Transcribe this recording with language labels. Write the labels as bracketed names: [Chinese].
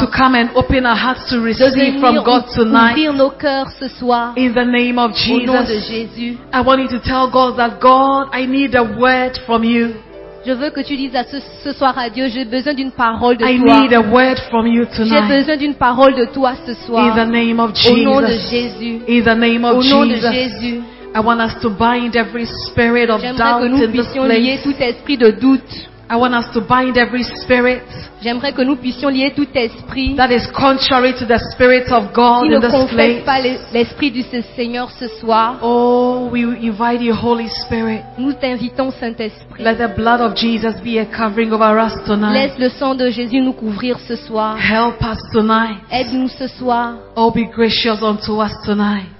[English] To come and open our hearts to receive from God tonight. [French] Ouvrir nos cœurs ce soir. [English] In the name of Jesus, [French] au nom de Jésus, [English] I want you to tell God that God, I need a word from you. [French] Je veux que tu dises à ce soir à Dieu, j'ai besoin d'une parole de toi. [English] I need a word from you tonight. [French] J'ai besoin d'une parole de toi ce soir. [English] In the name of Jesus. [French] Au nom de Jésus. [English] In the name of [French] au nom [English] Jesus. [French] De Jésus. [English] I want us to bind every spirit of [French] j'aimerais [English] doubt [French] que nous [English] in [French] puissions [English] this place. [French] Lier tout esprit de doute. [English] I want us to bind every spirit. [French] J'aimerais que nous puissions lier tout esprit. [English] That is contrary to the spirit of God in this place. [French] Qui ne confesse pas l'esprit du Seigneur ce soir. [English] Oh, we invite you, Holy Spirit. [French] Nous t'invitons, Saint-Esprit. [English] Let the blood of Jesus be a covering over us tonight. [French] Laisse le sang de Jésus nous couvrir ce soir. [English] Help us tonight. [French] Aide-nous ce soir. [English] Oh, be gracious unto us tonight.